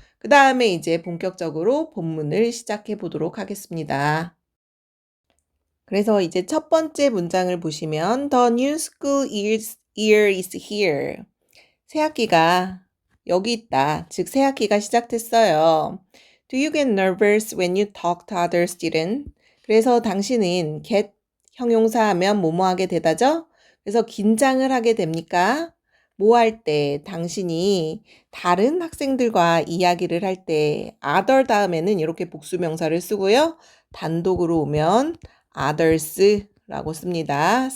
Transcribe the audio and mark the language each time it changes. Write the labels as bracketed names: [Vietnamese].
[Korean] 그 다음에 이제 본격적으로 본문을 시작해 보도록 하겠습니다. 그래서 이제 첫 번째 문장을 보시면 [English] The new school year is here. [Korean] 새학기가 여기 있다. 즉 새학기가 시작됐어요. [English] Do you get nervous when you talk to other students? [Korean] 그래서 당신은 get 형용사 하면 뭐뭐 하게 되다죠? 그래서 긴장을 하게 됩니까? 뭐 할 때 당신이 다른 학생들과 이야기를 할 때 other 다음에는 이렇게 복수명사를 쓰고요. 단독으로 오면 others라고 씁니다.